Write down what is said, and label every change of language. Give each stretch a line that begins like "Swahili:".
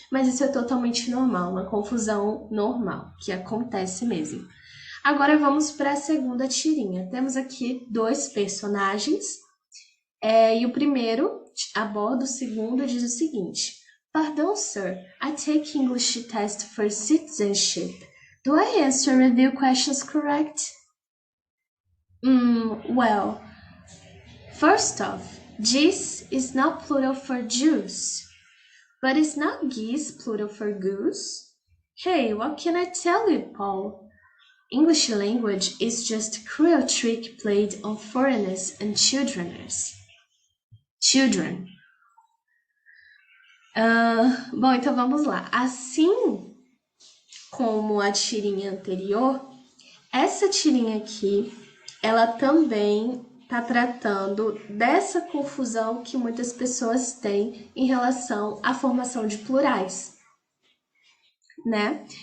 Portuguese: Mas isso é totalmente normal, uma confusão normal, que acontece mesmo. Agora vamos para a segunda tirinha. Temos aqui 2 personagens, e o primeiro aborda o segundo e diz o seguinte:
English: Pardon, sir, I take English test for citizenship. Do I answer review questions correct? Well, first off, geese is not plural for Jews. But is not geese plural for goose? Hey, what can I tell you, Paul? English language is just a cruel trick played on foreigners and children.
Portuguese: Bom, então vamos lá. Assim como a tirinha anterior, essa tirinha aqui, ela também está tratando dessa confusão que muitas pessoas têm em relação à formação de plurais. né?